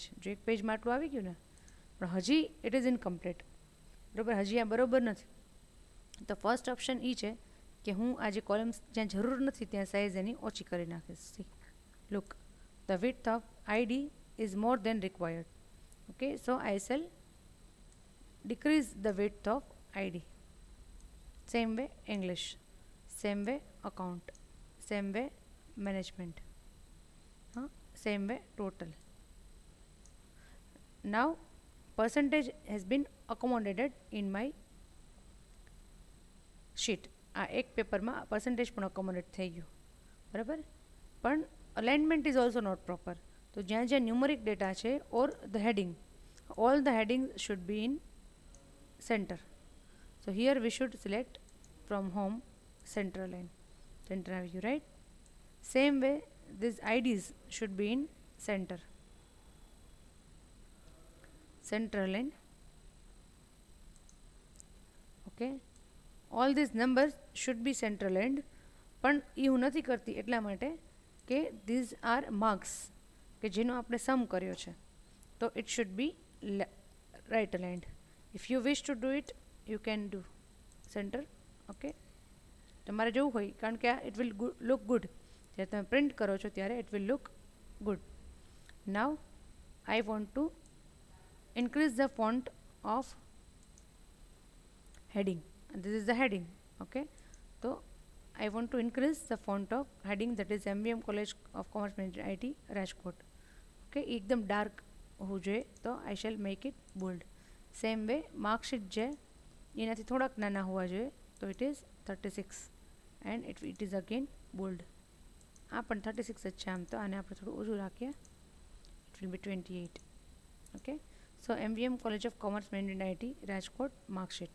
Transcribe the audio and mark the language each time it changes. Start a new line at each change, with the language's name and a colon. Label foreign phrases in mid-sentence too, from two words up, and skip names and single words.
Gujarati: જો એક પેજમાં આટલું આવી ગયું ને, પણ હજી
English: it is incomplete.
Gujarati: બરાબર, હજી આ બરાબર નથી. તો ફર્સ્ટ ઓપ્શન એ છે કે હું આ જે કોલમ્સ જ્યાં જરૂર નથી ત્યાં સાઇઝ એની ઓછી કરી નાખીશ.
English: See, look, the width of ID is more than required. Okay, so I shall decrease the width of ID. Same way English, same way account, same way management, same way total. Now percentage has been accommodated in my sheet.
Gujarati: આ એક પેપરમાં પર્સન્ટેજ પણ અકોમોડેટ થઈ ગયું. બરાબર, પણ
English: alignment is also not proper.
Gujarati: તો જ્યાં જ્યાં ન્યુમરિક ડેટા છે
English: or the heading, all the headings should be in center. So here we should select from home center line. Center have you, right? Same way these IDs should be in center. Center line. Okay. All these numbers should be center lined.
Gujarati: પણ એ હું નથી કરતી એટલા માટે કે
English: these are marks
Gujarati: કે જેનો આપણે સમ કર્યો છે.
English: તો it should be right aligned. If you wish to do it, you can do center.
Gujarati: Okay, તમારે જવું હોય, કારણ કે આ
English: it will look good.
Gujarati: જ્યારે તમે પ્રિન્ટ કરો છો ત્યારે
English: it will look good. Now I want to increase the font of heading. And this is the heading. Okay, so I want to increase the font of heading, that is MVM College of Commerce Management IT Rajkot.
Gujarati: Okay, એકદમ ડાર્ક હોવું જોઈએ, તો
English: I shall make it bold. Same way marksheet
Gujarati: છે એનાથી થોડાક નાના હોવા જોઈએ, તો
English: it is 36 and it is again bold.
Gujarati: આ પણ 36 જ છે આમ તો, આને આપણે થોડું ઓછું રાખીએ,
English: it will be 28. Okay, so MVM College of Commerce Management IT Rajkot marksheet.